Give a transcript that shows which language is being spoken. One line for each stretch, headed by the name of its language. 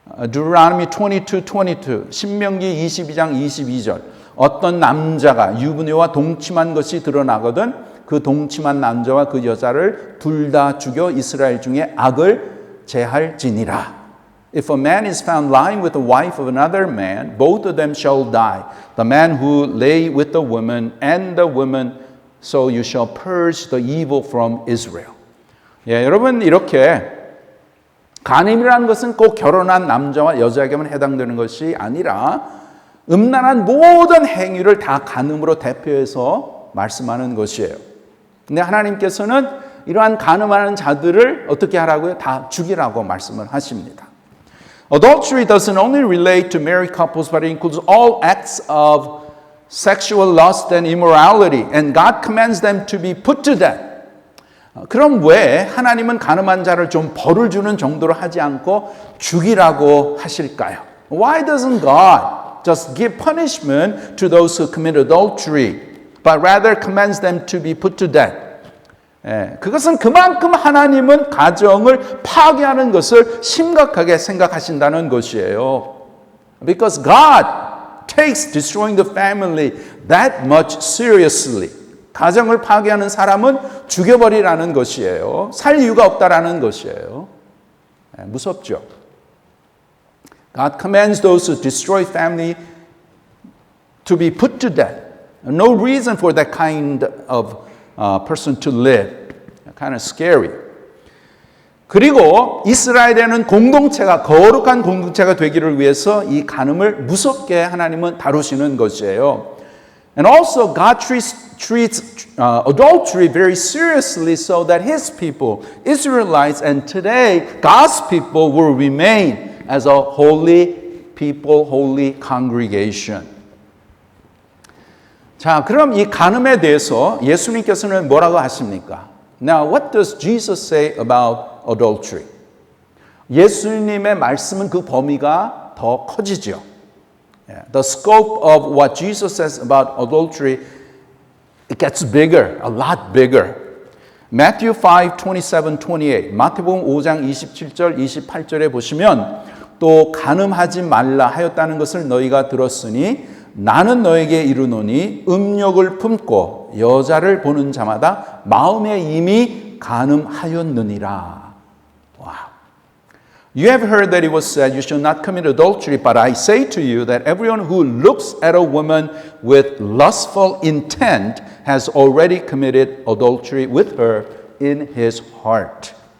English: Deuteronomy 22:22,
Korean: 신명기 22장 22절. 어떤 남자가 유부녀와 동침한 것이 드러나거든 그 동침한 남자와 그 여자를 둘 다 죽여 이스라엘 중에 악을 제할지니라.
English: If a man is found lying with the wife of another man, both of them shall die. The man who lay with the woman and the woman, so you shall purge the evil from Israel.
Korean: 예, 여러분, 이렇게 간음이라는 것은 꼭 결혼한 남자와 여자에게만 해당되는 것이 아니라 음란한 모든 행위를 다 간음으로 대표해서 말씀하는 것이에요. 근데 하나님께서는 이러한 간음하는 자들을 어떻게 하라고요? 다 죽이라고 말씀을 하십니다.
English: Adultery doesn't only relate to married couples, but it includes all acts of sexual lust and immorality, and God commands them to be put to death.
Korean: 그럼 왜 하나님은 간음한 자를 좀 벌을 주는 정도로 하지 않고 죽이라고 하실까요?
English: Why doesn't God just give punishment to those who commit adultery, but rather commands them to be put to death?
Korean: 그것은 그만큼 하나님은 가정을 파괴하는 것을 심각하게 생각하신다는 것이에요.
English: Because God takes destroying the family that much seriously.
Korean: 가정을 파괴하는 사람은 죽여버리라는 것이에요. 살 이유가 없다라는 것이에요. 무섭죠.
English: God commands those who destroy family to be put to death. No reason for that kind of person to live. Kind of scary.
Korean: 그리고 이스라엘에는 공동체가 거룩한 공동체가 되기를 위해서 이 간음을 무섭게 하나님은 다루시는 것이에요.
English: And also God treats adultery very seriously so that His people, Israelites, and today God's people will remain as a holy people, holy congregation.
Korean: 자, 그럼 이 간음에 대해서 예수님께서는 뭐라고 하십니까?
English: Now, what does Jesus say about adultery?
Korean: 예수님의 말씀은 그 범위가 더 커지죠.
English: The scope of what Jesus says about adultery, it gets bigger, a lot bigger. Matthew 5:27-28,
Korean: 마태복음 5장 27절, 28절에 보시면 또 간음하지 말라 하였다는 것을 너희가 들었으니 나는 너에게 이르노니 음욕을 품고 여자를 보는 자마다 마음에 이미 간음하였느니라. 와.
English: You have heard that it was said, you shall not commit adultery, but I say to you that everyone who looks at a woman with lustful intent has already committed adultery with her in his heart.